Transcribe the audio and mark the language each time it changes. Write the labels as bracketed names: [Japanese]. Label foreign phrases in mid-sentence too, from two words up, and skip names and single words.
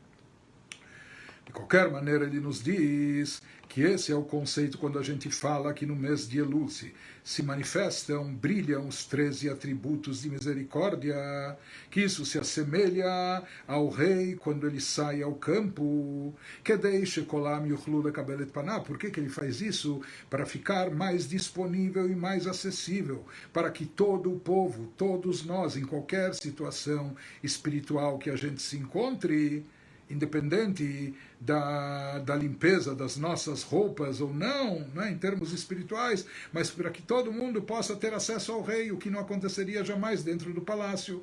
[Portuguese] De qualquer maneira, ele nos diz que esse é o conceito quando a gente fala que no mês de Elul se manifestam, brilham os 13 atributos de misericórdia, que isso se assemelha ao rei quando ele sai ao campo, que deixe [Hebrew] כולם יוכלו לקבל את פניו. [Portuguese] Por que ele faz isso? Para ficar mais disponível e mais acessível, para que todo o povo, todos nós, em qualquer situação espiritual que a gente se encontre, independente da limpeza das nossas roupas ou não, né, em termos espirituais, mas para que todo mundo possa ter acesso ao rei, o que não aconteceria jamais dentro do palácio.